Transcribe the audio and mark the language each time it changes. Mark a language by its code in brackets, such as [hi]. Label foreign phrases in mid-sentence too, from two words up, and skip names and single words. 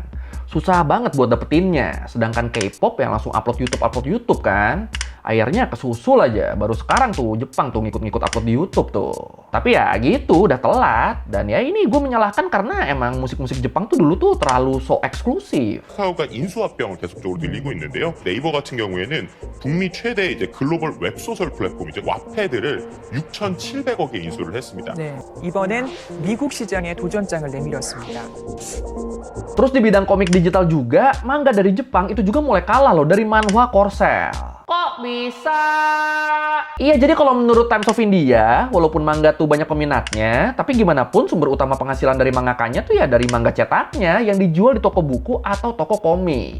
[id] Susah banget buat dapetinnya. Sedangkan K-pop yang langsung upload YouTube kan, akhirnya kesusul aja. Baru sekarang tuh Jepang tuh ngikut-ngikut upload di YouTube tuh. Tapi ya gitu, udah telat. Dan ya ini gue menyalahkan karena emang musik-musik Jepang tuh dulu tuh terlalu so eksklusif. [ko] 카카오가 인수합병을 계속적으로 늘리고 있는데요. 네이버 같은 경우에는 북미 최대 이제 글로벌 웹소설 플랫폼이죠. 와패드를 6,700억에 인수를 했습니다. 네, 이번엔 미국 시장에 도전장을 내밀었습니다. [id] Terus di bidang komik digital juga, manga dari Jepang itu juga mulai kalah loh dari manhwa Korsel. Kok bisa? Iya, jadi kalau menurut Times of India, walaupun manga tuh banyak peminatnya, tapi gimana pun sumber utama penghasilan dari mangakanya tuh ya dari manga cetaknya yang dijual di toko buku atau toko komik.